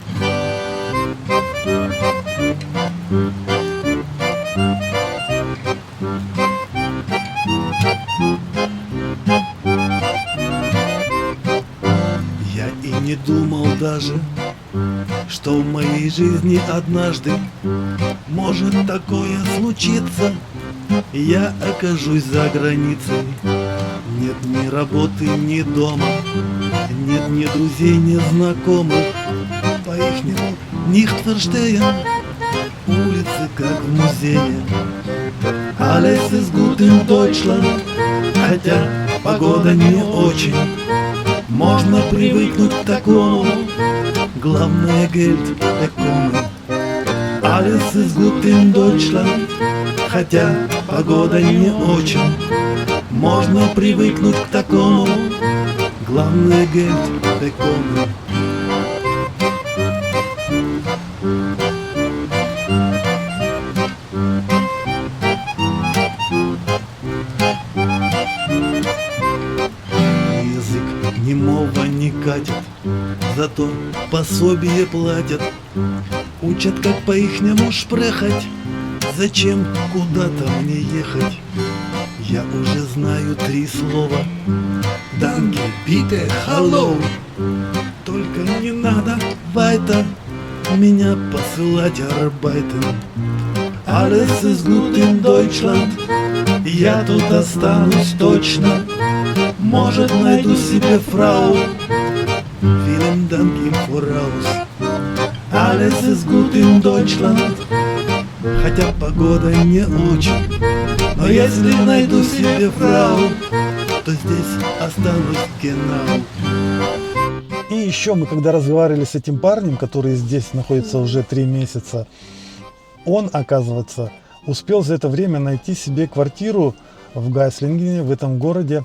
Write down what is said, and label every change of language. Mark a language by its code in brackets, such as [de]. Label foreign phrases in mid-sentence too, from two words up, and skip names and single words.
[ru] Я и не думал даже, что в моей жизни однажды может такое случиться. Я окажусь за границей. Нет ни работы, ни дома, нет ни друзей, ни знакомых. По-ихнему Нихтверштейн, улицы как в музее. [de] Alles ist gut in Deutschland, [ru] хотя погода не очень. Можно привыкнуть к такому, главное [de] Geld bekommen. Alles ist gut in Deutschland, [ru] хотя погода не очень. Можно привыкнуть к такому, главное [de] Geld bekommen. [ru] Немого не катят, зато пособие платят. Учат, как по-ихнему шпрехать. Зачем куда-то мне ехать? Я уже знаю 3 слова. [de] Danke, bitte, hallo. [ru] Только не надо weiter меня посылать arbeiten. [de] Alles ist gut in Deutschland. [ru] Я тут останусь точно. Может, найду себе фрау. [de] Vielen Dank im Voraus. Alles ist gut in Deutschland. [ru] Хотя погода не очень. Но если найду себе фрау, то здесь останусь genau. И еще мы, когда разговаривали с этим парнем, который здесь находится уже 3 месяца, он, оказывается, успел за это время найти себе квартиру в Гайслингене, в этом городе.